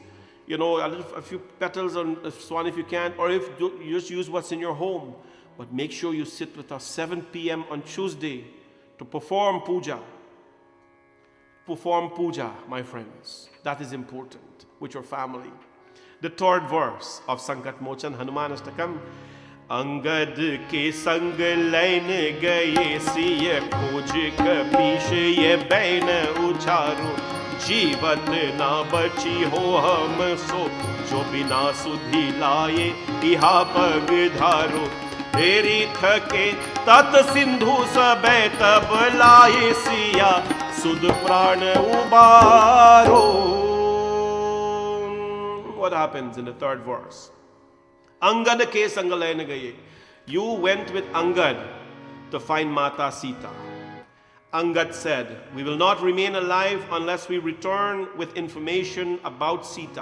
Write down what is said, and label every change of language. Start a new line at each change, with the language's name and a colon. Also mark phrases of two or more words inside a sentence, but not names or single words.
English: A few petals on swan if you can, or if you just use what's in your home. But make sure you sit with us 7 p.m. on Tuesday to perform puja. Perform puja, my friends. That is important with your family. The third verse of Sankat Mochan Hanuman Ashtakam.
Awadhi: अंगद के संग लैन गए सिया खोज कपीस ये बैन उचारो जीवत ना बची हो हम सो जो बिना सुधि लाए इहा पग धारो फेरी थके तत सिंधु सबे तब लाए सिया सुध प्राण उबारो.
English: What happens in the third verse?
Awadhi: अंगद के संग लैन गए.
English: You went with Angad to find Mata Sita. Angad said, we will not remain alive unless we return with information about Sita.